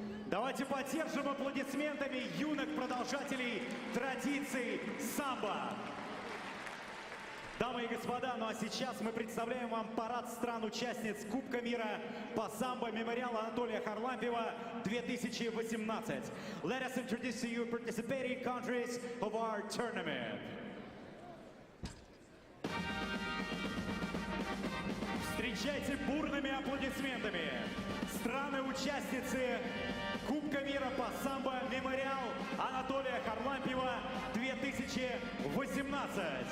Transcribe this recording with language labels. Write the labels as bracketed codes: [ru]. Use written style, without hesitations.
[ru] Давайте поддержим аплодисментами юных продолжателей традиций самбо. Дамы и господа, ну а сейчас мы представляем вам парад стран-участниц Кубка мира по самбо мемориал Анатолия Харлампиева 2018. [en] Let us introduce to you participating countries of our tournament. [ru] Встречайте бурными аплодисментами страны-участницы Кубка мира по самбо мемориал Анатолия Харлампиева 2018.